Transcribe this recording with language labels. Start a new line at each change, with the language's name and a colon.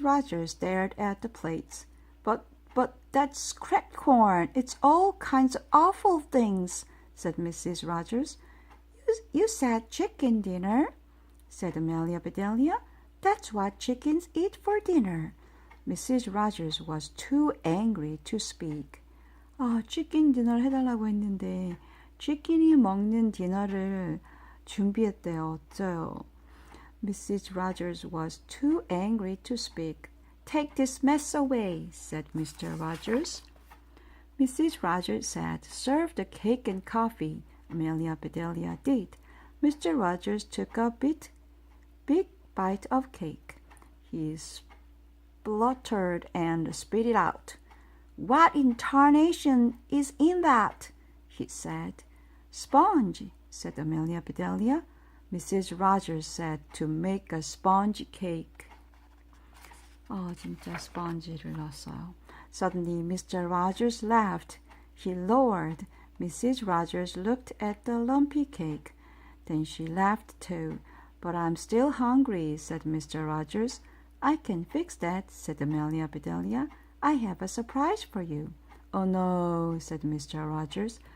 English: Rogers stared at the plates. But that's cracked corn. It's all kinds of awful things, said Mrs. Rogers. You said chicken dinner, said Amelia Bedelia. That's what chickens eat for dinner. Mrs. Rogers was too angry to speak.
Korean: 치킨 디너를 해달라고 했는데 치킨이 먹는 디너를 준비했대요. 어쩌요? Mrs.
English: Rogers was too angry to speak. Take this mess away, said Mr. Rogers. Mrs. Rogers said, serve the cake and coffee. Amelia Bedelia did. Mr. Rogers took a big bite of cake. He spluttered and spit it out. What in tarnation is in that? He said. Sponge, said Amelia Bedelia. Mrs. Rogers said to make a sponge cake.
Korean: 진짜 스펀지를 넣었어요.
English: Suddenly Mr. Rogers laughed. He lowered. Mrs. Rogers looked at the lumpy cake. Then she laughed too. But I'm still hungry, said Mr. Rogers. I can fix that, said Amelia Bedelia. I have a surprise for you. Oh no, said Mr. Rogers.